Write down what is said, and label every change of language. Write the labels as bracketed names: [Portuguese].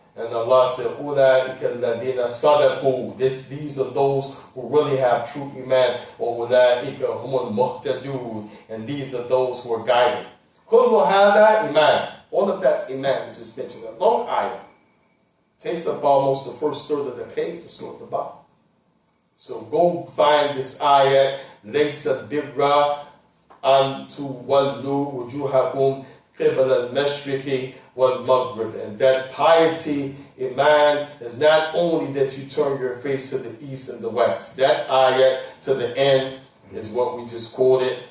[English] And Allah said, [Arabic] أُولَٰئِكَ الَّذِينَ صَدَقُوا, [English] these are those who really have true Iman. [Arabic] وَأُولَٰئِكَ هُمُ الْمُهْتَدُونَ, [English] and these are those who are guided. [Arabic] كُلُّ هَذَا [English] Iman. All of that's Iman. We just mentioned a long ayah. Takes up almost the first third of the page, so at the bottom. So go find this ayah, [Arabic] لَيْسَ الْبِرَّ أَن تُوَلُّوا وُجُوهَكُمْ قِبَلَ الْمَشْرِقِ وَالْمَغْرِبِ. [English] And that piety, Iman, is not only that you turn your face to the east and the west. That ayah to the end is what we just quoted.